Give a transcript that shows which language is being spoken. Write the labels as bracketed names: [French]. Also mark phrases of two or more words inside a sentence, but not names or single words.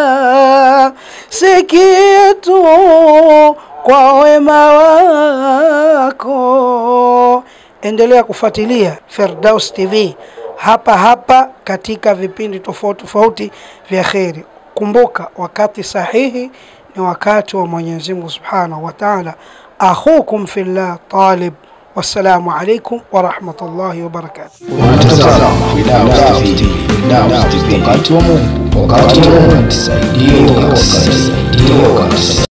[Swahili] Sikia tu kwa wema wako. Endelea kufuatilia Firdaus TV hapa hapa katika vipindi tofauti tofauti vya kheri. Kumbuka wakati sahihi ni wakati wa Mwenyezi Mungu [Arabic] سبحانه وتعالى. أخوكم في الله Talib. والسلام عليكم ورحمة الله وبركاته. [Swahili] Firdaus TV, wakati wa Mungu, wakati wa Mungu.